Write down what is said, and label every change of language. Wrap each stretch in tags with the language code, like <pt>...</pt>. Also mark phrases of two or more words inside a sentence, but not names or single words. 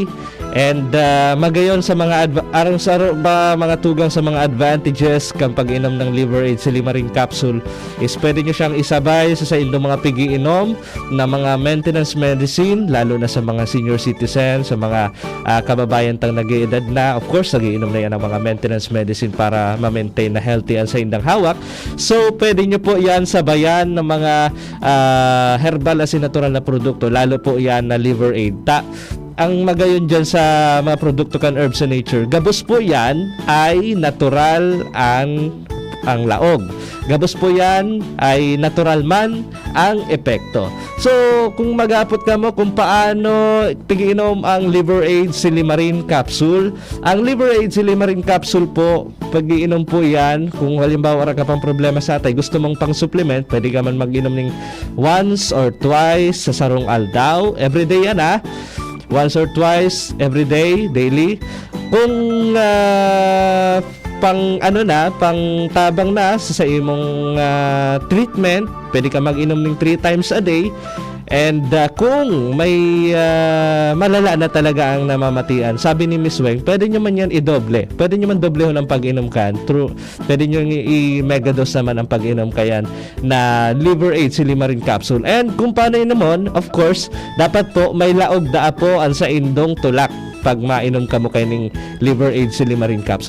<bik>And magayon sa mga mga tugang sa mga advantages kang pag-inom ng Liver Aid Silimarin Capsule is pwede nyo siyang isabay sa indong mga pag-iinom na mga</bik> <en>maintenance medicine,</en> <bik>lalo na sa mga</bik> <en>senior citizen,</en> <bik>sa mga kababayan tang nag-iedad na.</bik> <en>Of course,</en> <bik>nag-iinom na yan ng mga</bik> <en>maintenance medicine</en> <bik>para ma-maintain na healthy ang sa indang hawak.</bik> <tl>So, pwede nyo po yan sabayan ng mga herbal as natural na produkto, lalo po yan na Liver Aid.</tl> <bik>Ang magayon dyan sa mga produkto kan herbs and nature, gabos po yan ay natural ang laog. Gabos po yan ay natural man ang epekto. So, kung mag-apot ka mo kung paano pag-inom ang Liver Aid Silimarin Capsule, ang Liver Aid Silimarin Capsule po, pag-iinom po yan, kung halimbawa ka pang problema sa atay, gusto mong pang supplement, pwede ka man mag-inom ng</bik> <en>once or twice</en> <bik>sa sarong aldaw.</bik> <en>Everyday yan once or twice every day, daily.</en> <bik>Kung pang tabang na sa imong treatment, pwede ka mag-inom ng</bik> <en>3 times a day.</en> <bik>And kung may malala na talaga ang namamatian, sabi ni Miss Weng, pwede nyo man yan i-doble. Pwede nyo man dobleho ng pag-inom kan. Pwede nyo i-megadose naman ang pag-inom kayan na Liver Aid Silimarin Capsule. And kung paano yun naman, of course, dapat po may laog da po ang sa indong tulak pag mainom ka mo kayong Liver Aid Silimarin Capsule.</bik>